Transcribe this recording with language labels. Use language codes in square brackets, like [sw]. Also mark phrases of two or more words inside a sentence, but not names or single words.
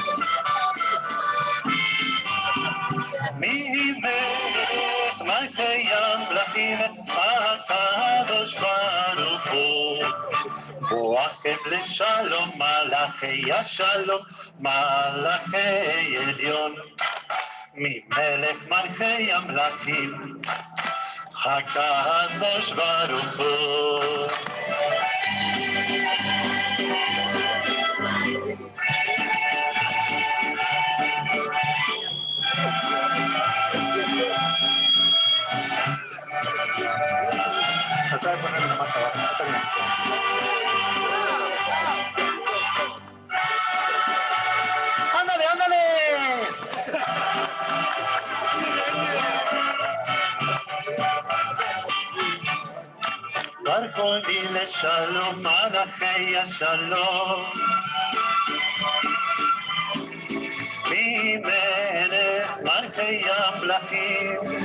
[he] ממלך מלכי המלכים הקדוש ברוך הוא. בואכם לשלום מלאכי השלום מלאכי עליון. ממלך מלכי המלכים הקדוש ברוך הוא. [es] Tratar de ponerlo más abajo. Está bien. ¡Ándale, ándale! [he] ברכוני לשלום מלאכי השלום. ממלך מלכי המלכים.